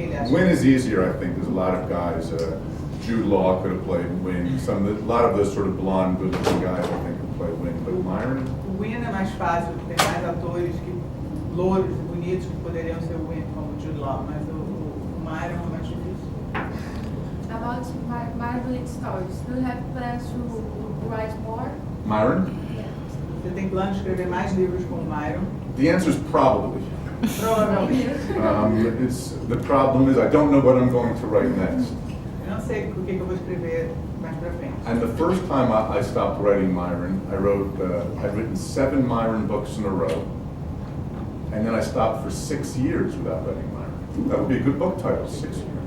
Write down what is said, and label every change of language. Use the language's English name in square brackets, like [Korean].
[English] Win is easier, I think. There's a lot of guys. Jude Law could have played Win. A lot of those sort of blonde, good-looking guys, I think, could play Win. But Myron? [Portuguese] O Win é mais fácil, tem mais atores louros e bonitos que poderiam ser o Win, como o Jude Law, mas o Myron é mais difícil. [English] About Myron stories, do you have plans to write more? Myron? Yeah. [Portuguese] Você tem plano de escrever mais livros com o Myron? [English] The answer is probably. [Portuguese] Provavelmente. [English] The problem is I don't know what I'm going to write next. [Portuguese] Eu não sei o que eu vou escrever mais pra frente. [English] And the first time I stopped writing Myron, I'd written 7 Myron books in a row. And then I stopped for 6 years without writing Myron. That would be a good book title, 6 years.